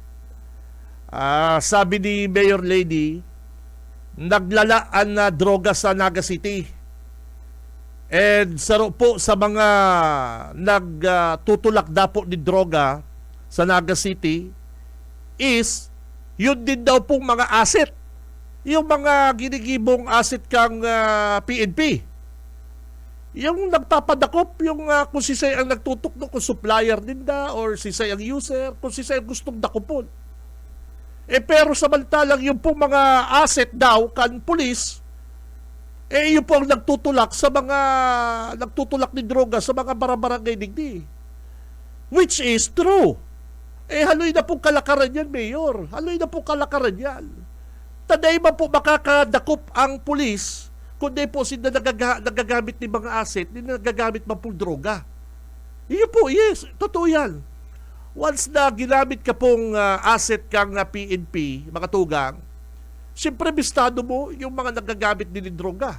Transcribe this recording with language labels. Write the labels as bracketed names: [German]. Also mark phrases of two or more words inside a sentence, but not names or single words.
[Filipino] Sabi ni Mayor Lady, naglalaan na droga sa Naga City. [Bikol] And saro po sa mga nagtutulak dapo ni droga sa Naga City is yun din daw pong mga asset. Yung mga ginigibong asset kang PNP. Yung nagpapadakop, yung kung si Say ang nagtutok no, kung supplier din da or si Say ang user, kung si Say ang gustong dakopon. Pero samantalang yung pong mga asset daw kan pulis, yun po ang nagtutulak sa mga nagtutulak ni droga sa mga barabarangay digdi. [English] Which is true. [Bikol] Haloy na pong kalakaran yan, Mayor. Haloy na pong kalakaran yan. Taday ba po makakadakop ang pulis kundi po sila nagagamit ni mga asset, hindi nagagamit man po droga. [Filipino] Yun po, yes. Totoo yan. [Bikol] Once na ginamit ka pong asset kang PNP, mga tugang, siyempre bistado mo yung mga nagagamit din ng droga.